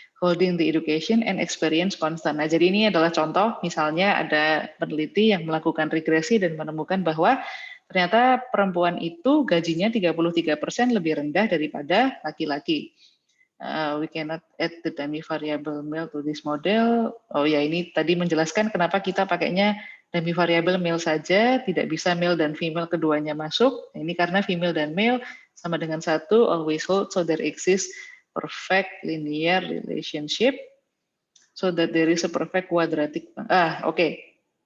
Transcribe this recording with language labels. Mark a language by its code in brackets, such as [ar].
[en] Holding the education and experience constant. [id] Nah, jadi ini adalah contoh, misalnya ada peneliti yang melakukan regresi dan menemukan bahwa ternyata perempuan itu gajinya 33% lebih rendah daripada laki-laki. [en] We cannot add the dummy variable male to this model. [id] Oh ya, ini tadi menjelaskan kenapa kita pakainya dummy variable male saja, tidak bisa male dan female keduanya masuk. Ini karena female dan male sama dengan 1, [en] always hold, so there exists perfect linear relationship, so that there is a perfect quadratic. Oke.